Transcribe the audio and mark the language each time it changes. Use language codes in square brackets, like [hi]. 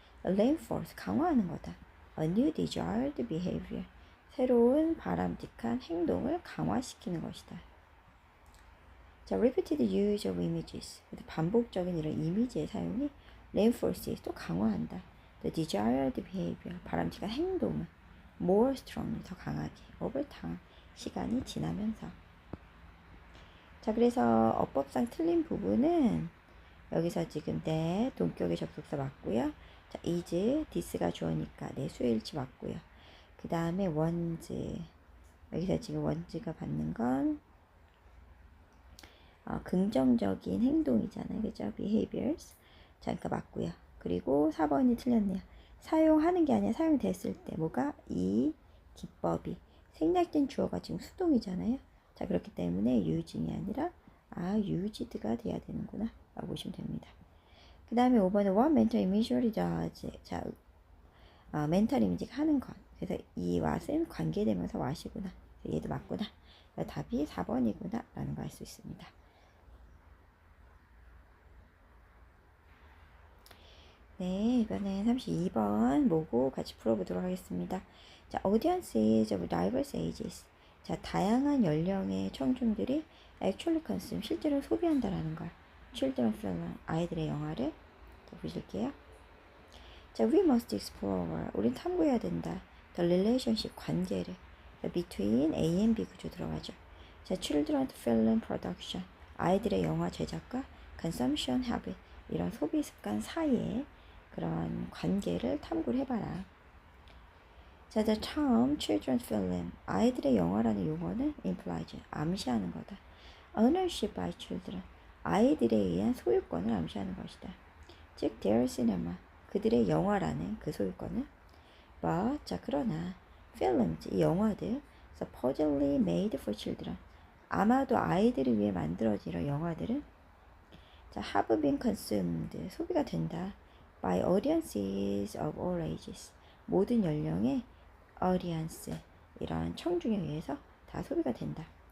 [en] reinforce, [ko] 강화하는 거다. [en] a new desired behavior, [ko] 새로운 바람직한 행동을 강화시키는 것이다. 자, [en] repeated use of images, [ko] 반복적인 이런 이미지의 사용이 [en] reinforces, [ko] 또 강화한다. [en] the desired behavior, [ko] 바람직한 행동을 [en] more strongly, [ko] 더 강하게, [en] over time, [ko] 시간이 지나면서. 자, 그래서 어법상 틀린 부분은 여기서 지금 네, 동격의 접속사 맞고요. 자, is, this가 주어니까 네, 수요일치 맞고요. 그 다음에 ones, 여기서 지금 ones가 받는 건 긍정적인 행동이잖아요. 그죠? behaviors. 자, 그러니까 맞고요. 그리고 4번이 틀렸네요. 사용하는 게 아니라 사용됐을 때 뭐가 이 기법이 생략된 주어가 지금 수동이잖아요. 자, 그렇기 때문에 using이 아니라 used가 돼야 되는구나 라고 보시면 됩니다. 그 다음에 5번은 [en] what mental imagery does. [ko] 자, 멘탈 이미지가 하는 것. 그래서 이 what은 관계되면서 what이구나. 얘도 맞구나. 답이 4번이구나 라는 걸 알 수 있습니다. 네, 이번엔 32번 모고 같이 풀어보도록 하겠습니다. [en] 자, audience is of diverse ages. [ko] 자, 다양한 연령의 청중들이 [en] actually consume, [ko] 실제로 소비한다라는 걸. [en] children film, [ko] 아이들의 영화를. 자, 보실게요. 자, [en] we must explore. [ko] 우린 탐구해야 된다. [en] The relationship, [ko] 관계를. [en] between A and B [ko] 구조 들어가죠. [en] 자, children film production. [ko] 아이들의 영화 제작과 [en] consumption habit. [ko] 이런 소비 습관 사이에 그런 관계를 탐구를 해봐라. [en] 자, the term children's film. [ko] 아이들의 영화라는 용어는 [en] implies. [ko] 암시하는 거다. [en] ownership by children. [ko] 아이들에 의한 소유권을 암시하는 것이다. 즉, their cinema. 그들의 영화라는 그 소유권은 but, 자, 그러나 films, 이 영화들 [en] supposedly made for children, [ko] 아마도 아이들을 위해 만들어진 이런 영화들은 자, [en] have been consumed, [ko] 소비가 된다 [en] by audiences of all ages, [ko] 모든 연령의 audience, 이런 청중에 의해서 다 소비가 된다.